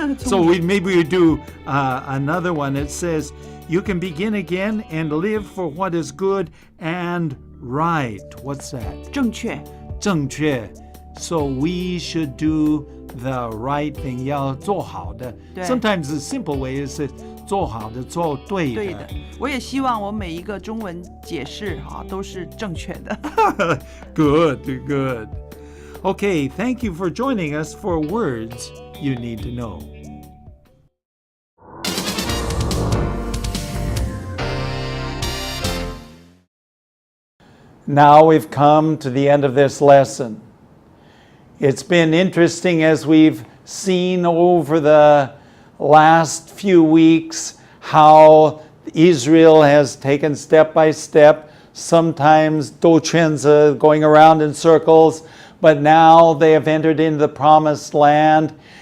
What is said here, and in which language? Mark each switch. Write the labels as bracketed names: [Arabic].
[English] So maybe we do another one. It says, you can begin again and live for what is good and right. What's that? [Chinese] 正确正确. [English] So we should do the right thing. [Chinese] 要做好的. 对 [English] Sometimes the simple way is [Chinese] 做好的,做对的. 对的，我也希望我每一个中文解释都是正确的。 [English] Good, good. Okay, thank you for joining us for Words You Need to Know. Now we've come to the end of this lesson. It's been interesting as we've seen over the last few weeks how Israel has taken step by step, sometimes 兜圈子 going around in circles, but now they have entered into the promised land.